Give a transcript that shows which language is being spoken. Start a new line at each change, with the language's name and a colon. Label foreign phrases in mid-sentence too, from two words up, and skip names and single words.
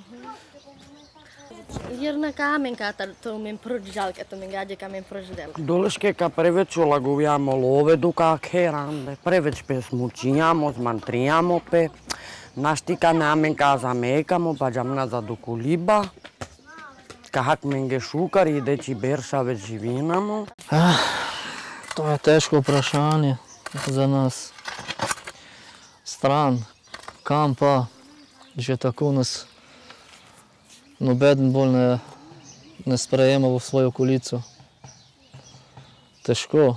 Romany: Jer na kamen katar to men prođal, kato men gađe kamen prođdela. Dolške ka preveć olaguviamo love duka kerande, preveć pe smučiamo, zmantriamo pe, naštika namen ka zamekamo, pa džamna za dukuliba, kahak menge šukar i deči berša već živinamo.
Slovenian: To je teško vprašanje za nas. Stran, kam pa, že tako nas nobeden bolj ne sprejema v svojo okolico. Težko.